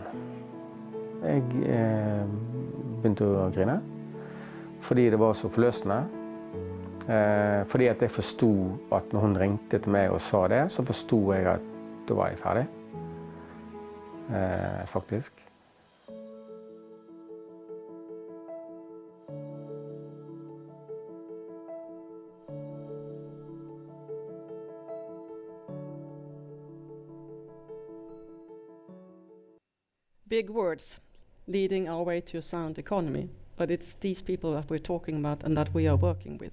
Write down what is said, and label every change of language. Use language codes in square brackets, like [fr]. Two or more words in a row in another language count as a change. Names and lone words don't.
[no] Jeg begynte å grine, fordi det var så forløsende. Fordi at jeg forstod at når hun ringte til meg og sa det, så forstod jeg at da var jeg ferdig. Faktisk. [en] Big words leading our way to a sound economy, but it's these people that we're talking about and that we are working with.